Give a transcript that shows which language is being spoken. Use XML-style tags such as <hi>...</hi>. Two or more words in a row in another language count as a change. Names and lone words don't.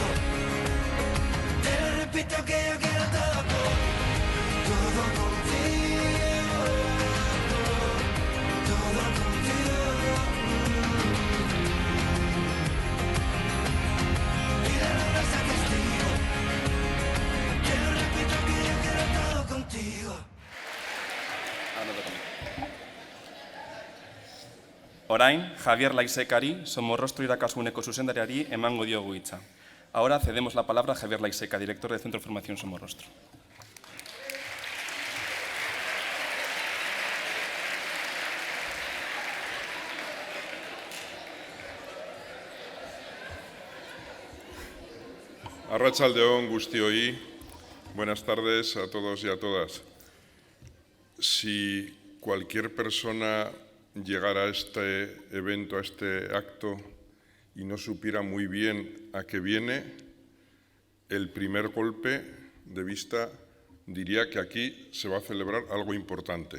<es>Te lo repito que yo quiero todo contigo, todo contigo. Y la luna sea testigo. Te lo repito que yo quiero todo contigo.</es> <eu>Orain, Javier Laisekari, Somorrostro irakasuneko zuzendariari emango diogu hitza.</eu> <es>Ahora cedemos la palabra a Javier Laiseca, director del Centro de Formación Somorrostro.</es> <eu>Arratsaldeon guztioi,</eu> <es>buenas tardes a todos y a todas. Si cualquier persona llegara a este evento, a este acto, y no supiera muy bien a qué viene, el primer golpe de vista diría que aquí se va a celebrar algo importante.</es>